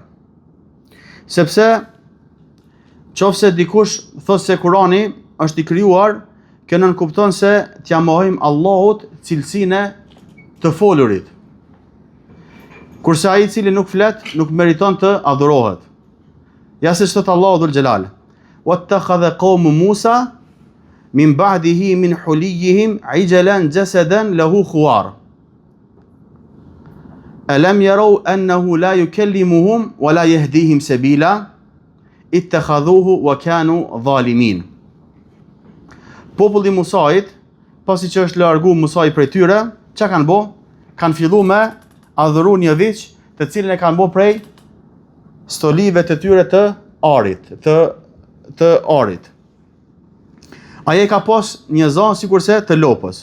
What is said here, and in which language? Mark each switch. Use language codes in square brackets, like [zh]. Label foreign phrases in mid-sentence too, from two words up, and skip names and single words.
[sq] Sepse qofse dikush thotë se Kur'ani është i krijuar, kjo nën kupton se t'ja mohojmë Allahut cilësinë të folurit. Kurse ai i cili nuk flet, nuk meriton të adhurohet. Ja se thot Allahu [ar] ذو الجلال: "واتخذ قوم موسى من بعده من حليهم عجلا جسدا له خوار. ألم يروا أنه لا يكلمهم ولا يهديهم سبيلا اتخذوه وكانوا ظالمين." [sq] Populli Musait, pasi që është largu Musai prej tyre, çka kanë bë? Kanë filluar me adhuru një viç të cilën e kanë bë prej stolive të tyre të arit, të arit. Aje ka pas një zanë sikurse të lopës.